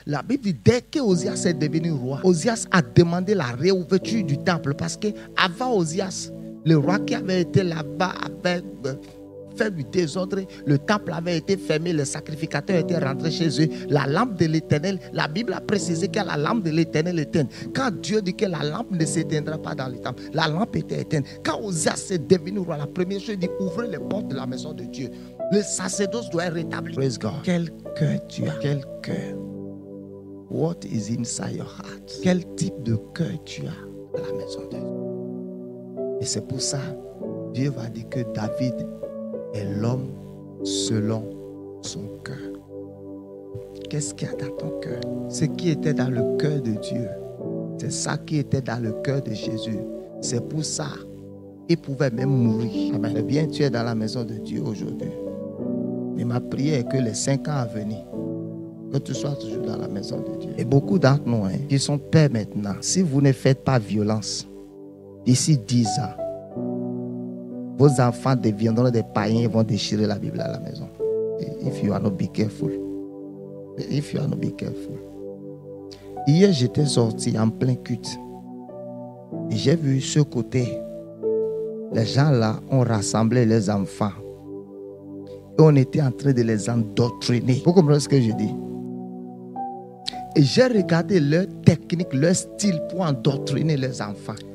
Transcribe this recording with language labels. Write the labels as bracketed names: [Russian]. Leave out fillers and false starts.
[French] La Bible dit, dès que Osias est devenu roi, Osias a demandé la réouverture du temple parce que avant Osias, le roi qui avait été là-bas avait fait du désordre, le temple avait été fermé, les sacrificateurs étaient rentrés chez eux, la lampe de l'Éternel, la Bible a précisé que la lampe de l'Éternel éteinte. Quand Dieu dit que la lampe ne s'éteindra pas dans le temple, la lampe était éteinte. Quand Osias est devenu roi, la première chose, il dit, ouvrez les portes de la maison de Dieu. Le sacerdoce doit être rétabli. [English] Praise God. [French] Quel cœur tu as? Quel cœur? [English] What is inside your heart? [French] Quel type de cœur tu as à la maison de Dieu? Et c'est pour ça, Dieu va dire que David est l'homme selon son cœur. Qu'est-ce qu'il y a dans ton cœur? Ce qui était dans le cœur de Dieu, c'est ça qui était dans le cœur de Jésus. C'est pour ça il pouvait même mourir. Amen. Eh bien, tu es dans la maison de Dieu aujourd'hui. Et ma prière est que les 5 ans à venir, que tu sois toujours dans la maison de Dieu. Et beaucoup d'entre nous, qui sont pères maintenant, si vous ne faites pas violence, d'ici 10 ans, vos enfants deviendront des païens et vont déchirer la Bible à la maison. [English] If you are not be careful. If you are not be careful. [French] Hier, j'étais sorti en plein culte. Et j'ai vu ce côté. Les gens là ont rassemblé les enfants. Et on était en train de les endoctriner. Vous comprenez ce que je dis? Et j'ai regardé leur technique, leur style pour endoctriner les enfants.